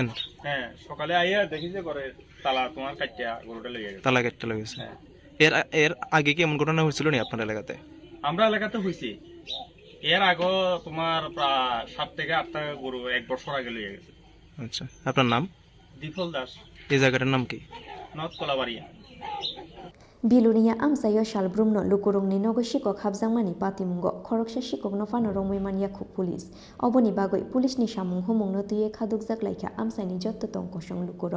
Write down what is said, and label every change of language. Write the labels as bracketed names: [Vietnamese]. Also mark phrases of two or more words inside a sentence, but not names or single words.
[Bangla] হ্যাঁ, সকালে আইয়া দেখি যে ঘরে তালা তোমার কাটিয়া গরুটা লেগে গেছে। তালা কাটতে লেগেছে। এর আগে কি এমন ঘটনা হয়েছিল না আপনার এলাকাতে? আমরা এলাকাতে হয়েছে, এর আগে তোমার প্রায় 7 থেকে 8টা গরু 1 বছর আগে লেগে গেছে। আচ্ছা, আপনার নাম? দীপল দাস। এই জায়গাটার নাম কি? নর্থ কলাবাড়িয়া। [Kok Borok] Bilunia amsayo shalbrumno lukurungni nogo shikok habjangmani patimungo khoroksa shikok no fano romoiman yakhuk pulis oboni bagoi pulisni samung humungno tuye khadukjak laika amsaini jotto tongkosong lukuro.